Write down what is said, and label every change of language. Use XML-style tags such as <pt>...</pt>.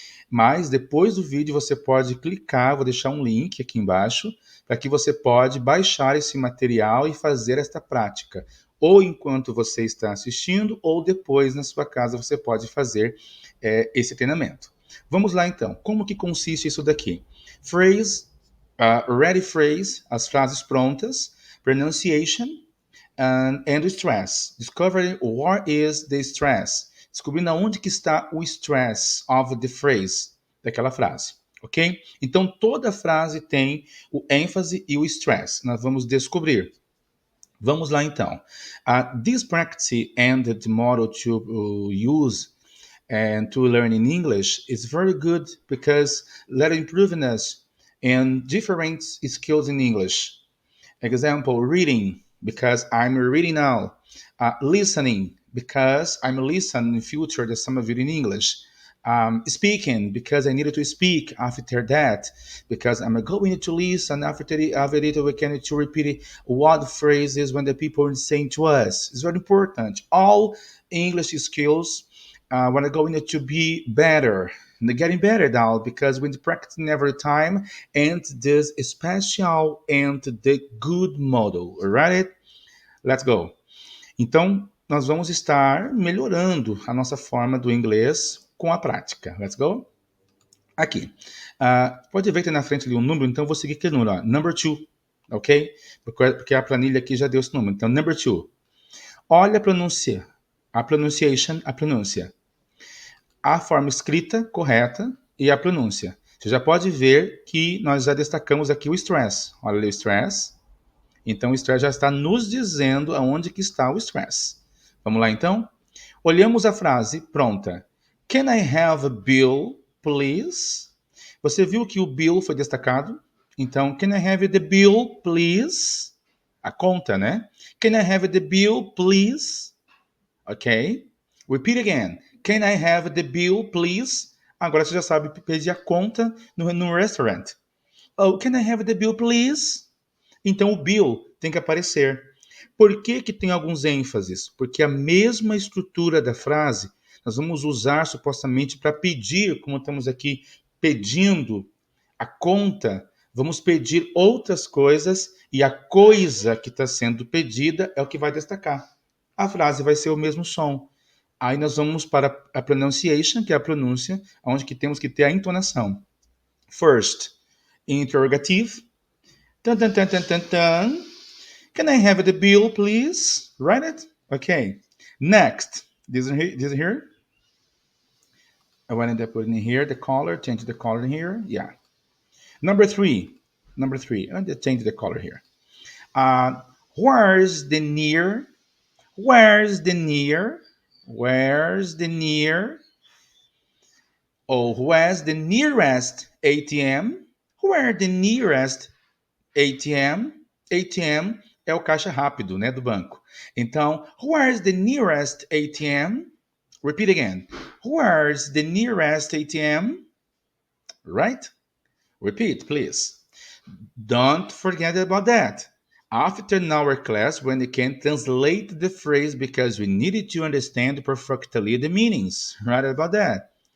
<pt>Mas depois do vídeo você pode clicar, vou deixar um link aqui embaixo, para que você pode baixar esse material e fazer esta prática. Ou enquanto você está assistindo, ou depois na sua casa você pode fazer esse treinamento. Vamos lá então. Como que consiste isso daqui?</pt> <en>Phrase, ready phrase,</en> <pt>as frases prontas,</pt> <en>pronunciation, and stress. Discovering what is the stress.</en> <pt>Descobrindo onde que está o stress</pt> <en>of the phrase,</en> <pt>daquela frase, ok? Então, toda frase tem o ênfase e o stress. Nós vamos descobrir. Vamos lá, então.</pt> <en>This practice and the model to use and to learn in English is very good because let improving us in different skills in English. Example, reading, because I'm reading now. Listening, because I'm listening in future to some of it in English. Speaking, because I needed to speak after that, because I'm going to listen after it, we can to repeat what phrases when the people are saying to us. It's very important. All English skills when are going to be better. And they're getting better now because we're practicing every time and this special and the good model, alright? Let's go.</en> <pt>Então, nós vamos estar melhorando a nossa forma do inglês com a prática.</pt> <en>Let's go?</en> <pt>Aqui. Pode ver que tem na frente ali um número, então eu vou seguir aquele número. Ó.</pt> <en>Number two, ok?</en> <pt>Porque a planilha aqui já deu esse número. Então,</pt> <en>number two.</en> <pt>Olha a pronúncia. A pronunciation, a pronúncia. A forma escrita correta e a pronúncia. Você já pode ver que nós já destacamos aqui o stress. Olha ali o stress. Então, o stress já está nos dizendo aonde que está o stress. Vamos lá, então? Olhamos a frase pronta.</pt> <en>Can I have a bill, please?</en> <pt>Você viu que o bill foi destacado?</pt> <en>Então, can I have the bill, please?</en> <pt>A conta, né?</pt> <en>Can I have the bill, please? Ok? Repeat again. Can I have the bill, please?</en> <pt>Agora você já sabe pedir a conta no restaurant.</pt> <en>Oh, can I have the bill, please?</en> <pt>Então o bill tem que aparecer. Por que que tem alguns ênfases? Porque a mesma estrutura da frase nós vamos usar supostamente para pedir, como estamos aqui pedindo a conta, vamos pedir outras coisas e a coisa que está sendo pedida é o que vai destacar. A frase vai ser o mesmo som. Aí nós vamos para a pronunciation, que é a pronúncia, onde que temos que ter a entonação.</pt> <en>First, interrogative. Tan, tan, tan, tan, tan, tan. Can I have the bill, please? Write it. Okay. Next, this here. I wanted to put in here the color, change the color here. Yeah. Number three. Number three. I just change the color here. Where's the near? Where's the near? Where's the near? Oh, where's the nearest ATM? Where the nearest ATM?</en> <pt>ATM é o caixa rápido, né, do banco.</pt> <en>Então, where's the nearest ATM? Repeat again. Where's the nearest ATM? Right? Repeat, please. Don't forget about that. After in our class, when we can translate the phrase because we needed to understand perfectly the meanings, right about that.</en>